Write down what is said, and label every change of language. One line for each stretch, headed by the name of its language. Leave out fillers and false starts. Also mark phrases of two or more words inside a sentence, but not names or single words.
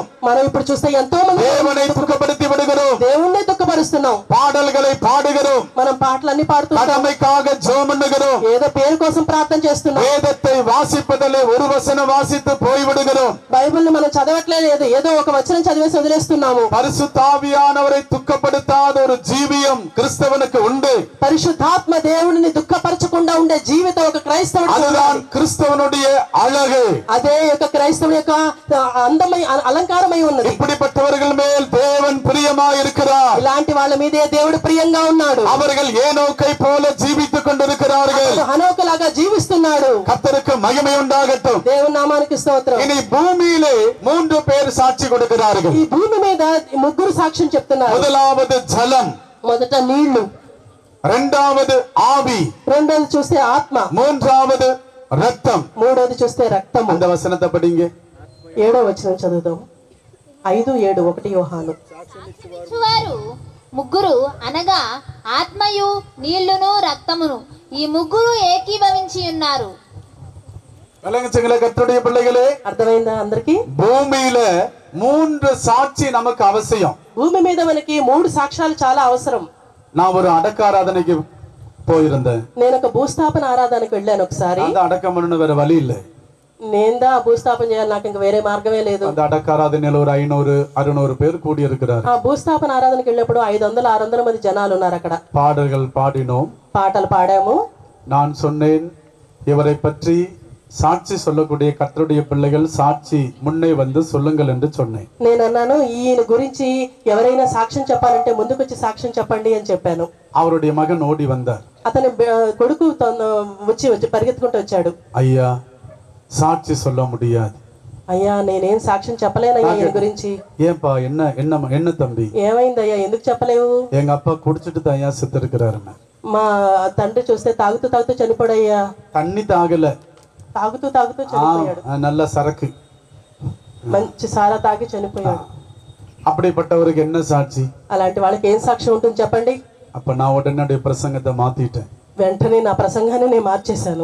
Telugu: మనం ఇప్పుడు చూస్తే ఎంతో మంది
Tamil: தேவனை துக்கப்படுத்தி விடுகிறோம்.
Telugu: దేవుణ్ణి దుఃఖపరుస్తున్నాం.
Tamil: பாடல்களை பாடுகிறோம்.
Telugu: మనం పాటలన్నీ పాడుతున్నాం.
Tamil: கடமைக்காக ஜெபம் பண்ணுகிறோம்.
Telugu: ఏదో పేరు కోసం ప్రార్థన చేస్తున్నాం.
Tamil: வேதத்தை வாசிப்பதிலே ஒரு வசனம் வாசித்து போய்விடுகிறோம்.
Telugu: బైబిల్ని మనం చదవట్లేదు, ఏదో ఒక వచనం చదివేసి వదిలేస్తున్నాము.
Tamil: பரிசுத்த ஆவியானவரை துக்கப்படுத்தாத ஒரு ஜீவியம் கிறிஸ்தவனுக்கு உண்டு.
Telugu: పరిశుద్ధాత్మ దేవుడిని దుఃఖపరచకుండా ఉండే జీవితం ఒక క్రైస్తవుడికి
Tamil: அதுதான்
Telugu: ఉండాలి.
Tamil: கிறிஸ்தவனுடைய அழகு.
Telugu: అదే యొక్క క్రైస్తవుని యొక్క అందమై అలంకారమై ఉన్నది.
Tamil: இப்படிப்பட்டவர்கள் மேல் தேவன் பிரியமாய் இருக்கிறார்.
Telugu: ఇలాంటి వాళ్ళ మీదే దేవుడు ప్రియంగా ఉన్నాడు.
Tamil: அவர்கள் ஏனோக்கை போல ஜீவித்துக் கொண்டிருக்கிறார்கள்.
Telugu: హనోకలాగా జీవిస్తున్నాడు.
Tamil: கர்த்தருக்கு மகிமை உண்டாகட்டும்.
Telugu: దేవుని నామానికి స్తోత్రం.
Tamil: இனி பூமியிலே 3 பேர் சாட்சி கொடுக்கிறார்கள்.
Telugu: ఈ భూమి మీద ముగ్గురు సాక్ష్యం చెప్తున్నారు.
Tamil: முதலாவது ஜலம்,
Telugu: మొదట నీళ్లు,
Tamil: இரண்டாவது ஆவி,
Telugu: రెండోది చూస్తే ఆత్మ,
Tamil: மூன்றாவது ரத்தம்.
Telugu: మూడోది చూస్తే రక్తము.
Tamil: அந்த వசனத்தை படிங்க.
Telugu: 7వ వచనం చదువుదాం. 5, 7, 1 యోహాను. వారు ముగ్గురు అనగా ఆత్మయు నీళ్లును రక్తమును ఈ ముగ్గురు ఏకీభవించి ఉన్నారు.
Tamil: விளங்குச்சுங்களா கர்த்தருடைய பிள்ளைகளே?
Telugu: అర్థమైందా అందరికి?
Tamil: பூமியில 3 சாட்சி நமக்கு அவசியம்.
Telugu: భూమి మీద మనకి 3 సాక్ష్యాలు చాలా అవసరం.
Tamil: நான் ஒரு அடக்க ஆராதனைக்கு போயிருந்தேன்.
Telugu: నేను ఒక భూస్థాపన ఆరాధనకు వెళ్ళాను ఒకసారి.
Tamil: அந்த அடக்கம் பண்ணணும் வேற வழி இல்லை.
Telugu: నేందా భూస్థాపన చేయాలి, నాకు ఇంక వేరే మార్గమే లేదు.
Tamil: அந்த அடக்க ஆராதனையில ஒரு 500 600 பேர் கூடி இருக்கிறார்.
Telugu: ఆ భూస్థాపన ఆరాధనకు వెళ్ళినప్పుడు 500 600 మంది జనాలు ఉన్నారు అక్కడ.
Tamil: பாடல்கள் பாடினோம்.
Telugu: పాటలు పాడాము.
Tamil: நான் சொன்னேன், இவரை பற்றி சாட்சி சொல்லக்கூடிய கர்த்தருடைய பிள்ளைகள் சாட்சி முன்னே வந்து சொல்லுங்கள் என்று சொன்னேன்.
Telugu: నేను అన్నాను, ఈయన గురించి ఎవరైనా సాక్ష్యం చెప్పాలంటే ముందుకొచ్చి సాక్ష్యం చెప్పండి అని చెప్పాను.
Tamil: அவருடைய மகன் ஓடி வந்தார்.
Telugu: అతని కొడుకు వచ్చి పరిగెత్తుకుంటూ వచ్చాడు.
Tamil: ஐயா, சாட்சி சொல்ல முடியாது.
Telugu: అయ్యా నేనేం సాక్ష్యం చెప్పలేనయ్యా ఈయన గురించి.
Tamil: ஏன்பா, என்ன என்ன என்ன தம்பி?
Telugu: ఏమైందయ్యా, ఎందుకు చెప్పలేవు?
Tamil: எங்க அப்பா குடிச்சிட்டு தான் ஐயா செத்து இருக்கிறாருன்னு.
Telugu: మా తండ్రి చూస్తే తాగుతూ తాగుతూ చనిపోడయ్యా.
Tamil: தண்ணி தாகல,
Telugu: తాగుతూ తాగుతూ చనిపోయాడు.
Tamil: நல்ல சரக்கு,
Telugu: మంచి సారా తాగి చనిపోయాడు.
Tamil: அப்படிப்பட்டவருக்கு என்ன சாட்சி?
Telugu: అలాంటి వాళ్ళకి ఏం సాక్ష్యం ఉంటుంది చెప్పండి?
Tamil: அப்ப நான் உடனே பிரசங்கத்தை மாத்திட்டேன்.
Telugu: వెంటనే నా ప్రసంగాన్ని నేను మార్చేశాను.